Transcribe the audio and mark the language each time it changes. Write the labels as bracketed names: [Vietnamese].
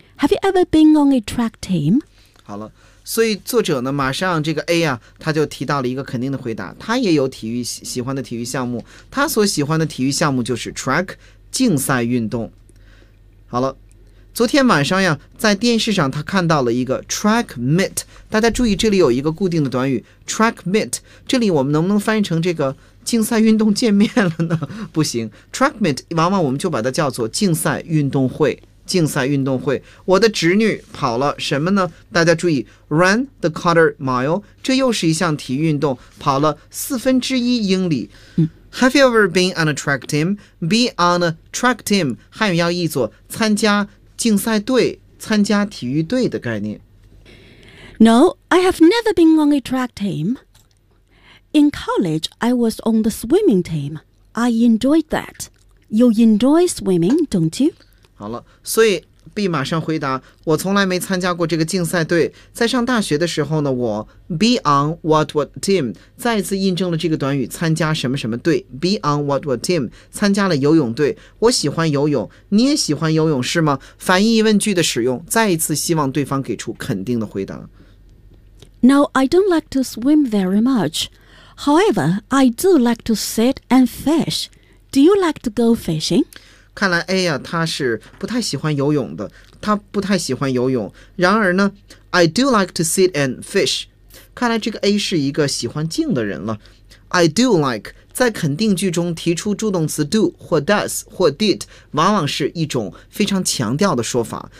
[English] Have you ever been on a track team? [Chinese] 好了，所以作者呢马上这个 A 啊，他就提到了一个肯定的回答，他也有体育喜欢的体育项目，他所喜欢的体育项目就是 track 竞赛运动。好了，昨天晚上呀，在电视上他看到了一个 track meet， 大家注意这里有一个固定的短语 track meet， 这里我们能不能翻译成这个竞赛运动见面了呢？不行， track meet 往往我们就把它叫做竞赛运动会，竞赛运动会。我的侄女跑了什么呢？大家注意 [English] run the quarter mile， [Chinese] 这又是一项体育运动，跑了四分之一英里。 [English] Have you ever been on a track team? Be on a track team [Chinese] 汉语要译作参加竞赛队，参加体育队的概念。 [English] No, I have never been on a track team. In college, I was on the swimming team. I enjoyed that. You enjoy swimming, don't you? [Chinese] 好了，所以 B 马上回答，我从来没参加过这个竞赛队。在上大学的时候呢，我 [English] be on what what team [Chinese] 再次印证了这个短语参加什么什么队， be on what what team 参加了游泳队。我喜欢游泳，你也喜欢游泳是吗？反义疑问句的使用，再一次希望对方给出肯定的回答。 [English] No, I don't like to swim very much. However, I do like to sit and fish. Do you like to go fishing? [Chinese] 看来 A 呀，他是不太喜欢游泳的，他不太喜欢游泳。然而呢 [English] ，I do like to sit and fish。 [Chinese] 看来这个 A 是一个喜欢静的人了。 [English] I do like [Chinese] 在肯定句中提出助动词 do 或 does 或 did， 往往是一种非常强调的说法。